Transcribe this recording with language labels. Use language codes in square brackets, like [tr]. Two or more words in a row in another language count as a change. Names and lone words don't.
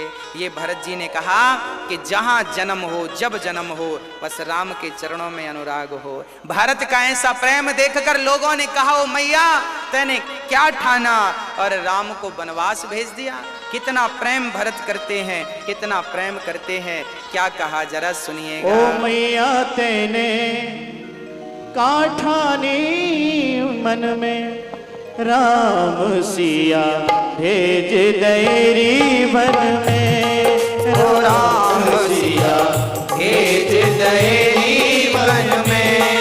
[hi] ये भरत जी ने कहा कि जहां जन्म हो, जब जन्म हो, बस राम के चरणों में अनुराग हो। भारत का ऐसा प्रेम देखकर लोगों ने कहा ओ मैया तैने क्या ठाना, और राम को वनवास भेज दिया। कितना प्रेम भरत करते हैं, कितना प्रेम करते हैं, क्या कहा जरा सुनिएगा। [bra] ओ मैया तेने काठानी मन में, राम सिया भेज दैरी वन में, राम सिया भेज दैरी वन में,